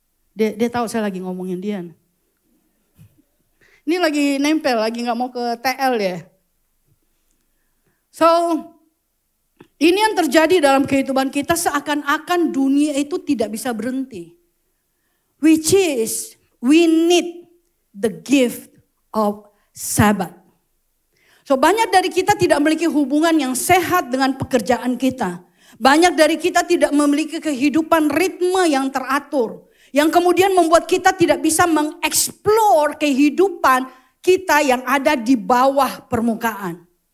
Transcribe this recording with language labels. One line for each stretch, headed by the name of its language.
Indonesian: Dia tahu saya lagi ngomongin dia. Ini lagi nempel, lagi gak mau ke TL ya. So, ini yang terjadi dalam kehidupan kita seakan-akan dunia itu tidak bisa berhenti.
English: Which is, we need the gift of Sabbath.
Indonesian: So, banyak dari kita tidak memiliki hubungan yang sehat dengan pekerjaan kita. Banyak dari kita tidak memiliki kehidupan ritme yang teratur. Yang kemudian membuat kita tidak bisa mengeksplor kehidupan kita yang ada di bawah permukaan.